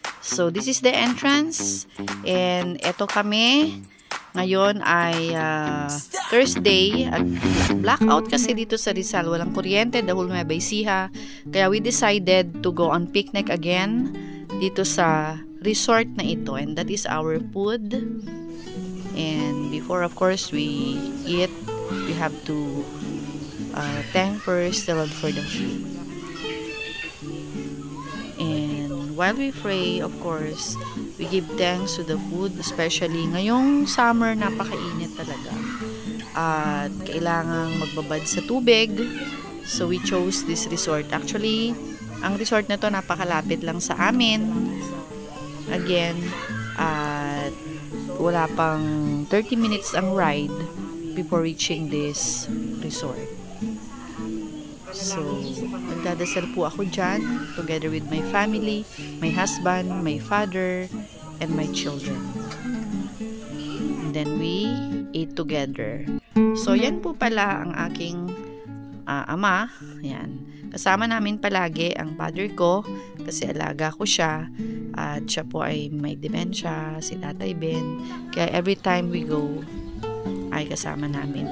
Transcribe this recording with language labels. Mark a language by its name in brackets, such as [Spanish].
[English] So this is the entrance and [Filipino] eto kami. Ngayon ay Thursday at blackout kasi dito sa Rizal. Walang kuryente, [English] the whole Nueva Ecija. [Filipino] Kaya [English] we decided to go on picnic again [Filipino] dito sa resort na ito. [English] And that is our food. And before of course we eat, we have to thank first the Lord for the food. And while we pray, of course, we give thanks to the food, especially [Filipino] ngayong summer, napakainit talaga. At kailangang magbabad sa tubig. [English] So we chose this resort. [Filipino] Actually, ang resort na to napakalapit lang sa amin. [English] Again, [Filipino] at wala pang [English] 30 minutes ang ride before reaching this resort. So, [Filipino] nagdadasal po ako dyan [English] together with my family, my husband, my father, and my children. And then we ate together. [Filipino] So, yan po pala ang aking ama. Yan. Kasama namin palagi ang father ko kasi alaga ko siya. At siya po ay may dementia, si Tatay Ben. Kaya [English] every time we go, [Filipino] ay kasama namin.